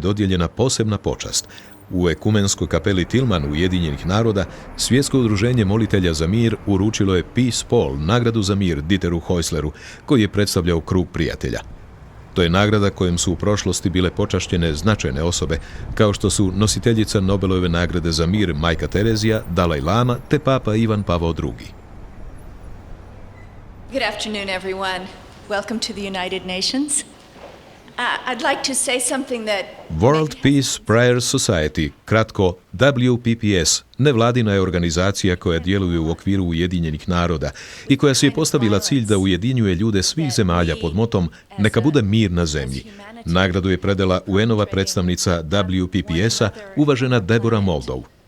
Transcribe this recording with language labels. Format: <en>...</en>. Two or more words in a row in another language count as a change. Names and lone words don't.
<hr>dodijeljena posebna počast. U ekumenskoj kapeli Tillman Ujedinjenih naroda Svjetsko udruženje molitelja za mir uručilo je Peace Paul, nagradu za mir Dieteru Häusleru, koji je predstavljao krug prijatelja. To je nagrada kojom su u prošlosti bile počašćene značajne osobe, kao što su nositeljica Nobelove nagrade za mir Majka Terezija, Dalaj Lama te Papa Ivan Pavao II.</hr> <en>Good afternoon, everyone. Welcome to the United Nations. I'd like to say something that...</en> <hr>World Peace Prayer Society, kratko WPPS, nevladina je organizacija koja djeluje u okviru Ujedinjenih naroda i koja si je postavila cilj da ujedinjuje ljude svih zemalja pod motom Neka bude mir na zemlji. Nagradu je predala UN-ova predstavnica WPPS-a, uvažena Deborah Moldow.</hr>